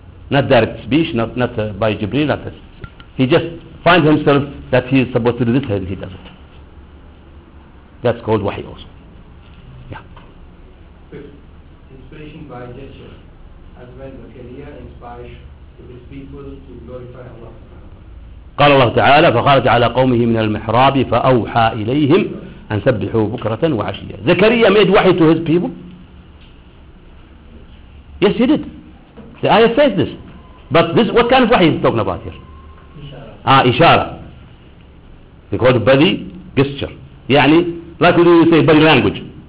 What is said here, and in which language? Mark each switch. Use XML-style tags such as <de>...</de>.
<en>Not direct speech, not by Jibreel, not this. He just finds himself that he is supposed to do this and he does it. That's called wahi also. Yeah. Fifth, inspiration by gesture, as when Zakaria inspires his people to glorify Allah.</en> <ar>قال الله تعالى فخرج على قومه من المحراب فأوحى إليهم أن سبحوا بكرة وعشية.</ar> <en>زكريا made wahi to his people. Yes, he did. The ayah says this. But this, what kind of wahi is he talking about here? Ishara. They call it body gesture. يعني like when you say body language.</en>